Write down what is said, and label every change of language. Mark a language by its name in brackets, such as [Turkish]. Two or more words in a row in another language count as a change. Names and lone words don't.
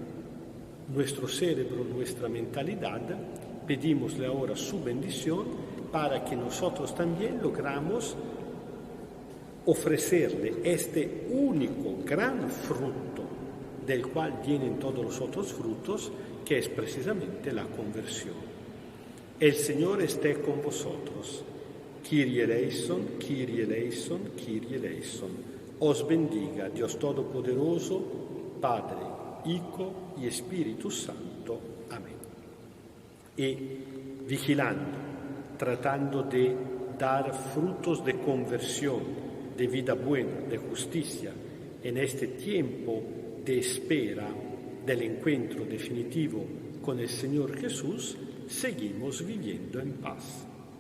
[Spanish] cerebro, nuestra mentalidad, pedimosle ahora su bendición para que nosotros también logramos ofrecerle este único gran fruto del cual vienen todos los otros frutos, que es precisamente la conversión. El Señor esté con vosotros. [Greek] Kyrie eleison, Kyrie eleison, Kyrie eleison. [Spanish] Os bendiga Dios Todopoderoso, Padre, Hijo y Espíritu Santo. Amén. Y vigilando, tratando de dar frutos de conversión, de vida buena, de justicia, en este tiempo de espera del encuentro definitivo con el Señor Jesús, seguimos viviendo en paz.